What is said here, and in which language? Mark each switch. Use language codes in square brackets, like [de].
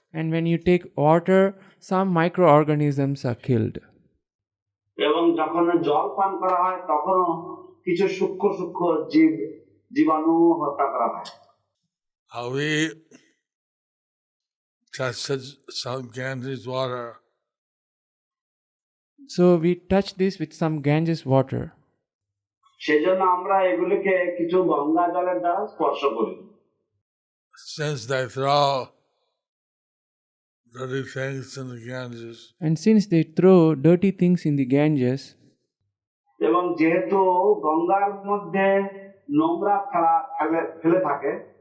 [en] And when you take water, some microorganisms are killed. [bn] এবং যখন জল পান করা হয় তখনও কিছু সূক্ষ্ম সূক্ষ্ম জীবাণু হত্যা করা হয়। [en] We tested some Ganges water. So we touch this with some Ganges water. [bn] সেজন্য আমরা এগুলিকে কিছু গঙ্গা জলের দ্বারা স্পর্শ করি। [en] Since they throw dirty things in the Ganges, And since they throw dirty things in the Ganges, [bn] এবং যেহেতু গঙ্গার মধ্যে নোংরা ফেলে থাকে,